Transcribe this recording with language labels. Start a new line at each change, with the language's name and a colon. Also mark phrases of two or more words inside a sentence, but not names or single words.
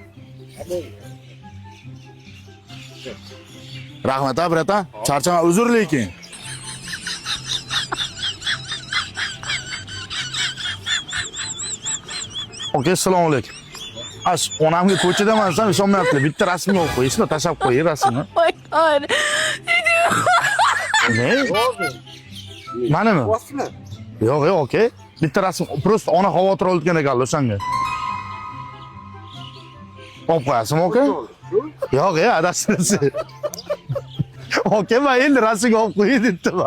Uzbek: Rahmat, birata. Charchama, uzr lekin. Aka, assalomu alaykum. Ash, onamga ko'chadaman desam, ishonmayapti. Bitta rasmni olib qo'yishni, tashlab qo'ying rasmni.
English: Oh my god.
Uzbek: Ne? Manimi? Yo'q, yo'q, aka. Bitta rasm, prosta ona xavotir olgan ekanlar o'shanga. Olib qo'yasizmi, aka? Yo'q, adashtirasiz. Aka, men endi rasmga olib qo'ying debdim.